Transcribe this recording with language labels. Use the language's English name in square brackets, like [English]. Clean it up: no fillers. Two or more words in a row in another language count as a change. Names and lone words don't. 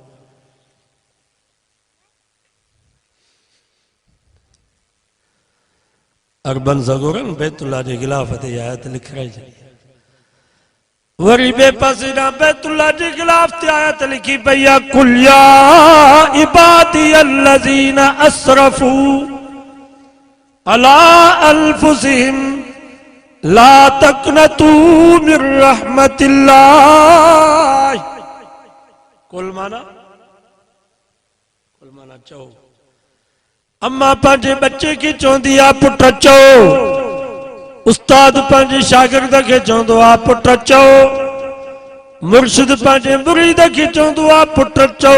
[Sindhi] अरबन ज़गोरन बैतुल्ला जे गिलाफ ते आयत लिखाई छॾी। वरी बे पासे ना बैतुल्ला जे गिलाफ ते आयत लिखी पई आहे, [Arabic] قل يا عبادي الذين أسرفوا على أنفسهم لا تقنطوا من رحمة الله. [Sindhi] कुल माना चओ। अम्मा पंहिंजे बच्चे खे चवंदी आहे पुट चओ, उस्ताद पंहिंजे शागिर्द खे चवंदो आहे पुट चओ, मुर्शिद पंहिंजे मुरीद खे चवंदो आहे पुट चओ।